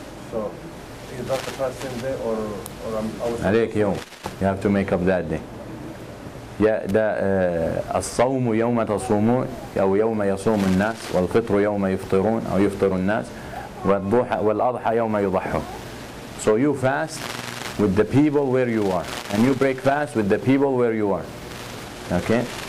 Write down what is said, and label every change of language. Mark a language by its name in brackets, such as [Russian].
[English] So is that the first same day, or I was [Arabic] عليك يوم. [English] You have to make up that day. [Arabic] يا ده الصوم يوم تصومون أو يوم يصوم الناس، والفطر يوم يفطرون أو يفطر الناس، والأضحى يوم يضحون. [English] So you fast with the people where you are, and you break fast with the people where you are. Okay?